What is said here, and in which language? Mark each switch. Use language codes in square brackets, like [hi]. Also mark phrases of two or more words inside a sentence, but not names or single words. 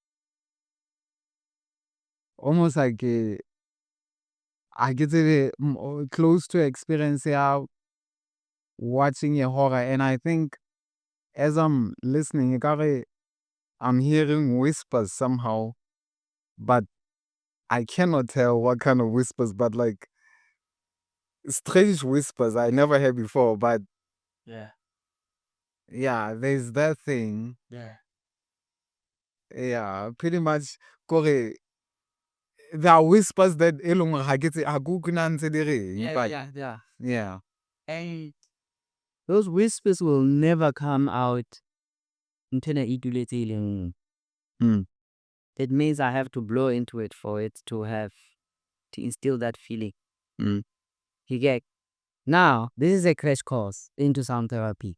[en] almost like I get close to experiencing how watching a horror, and I think as I'm listening, I'm hearing whispers somehow, but I cannot tell what kind of whispers, but like strange whispers I never heard before. But Yeah. yeah, there's that thing. Yeah. Yeah, pretty much. Kore, there are whispers that [st] elong ha ke tse- ha ke utlwe na ntse di reng, [en] but Yeah. yeah. And those whispers will never come out until I eat. Mm. It means I have to blow into it for it to instill that feeling. Mm. You get now, this is a crash course into sound therapy.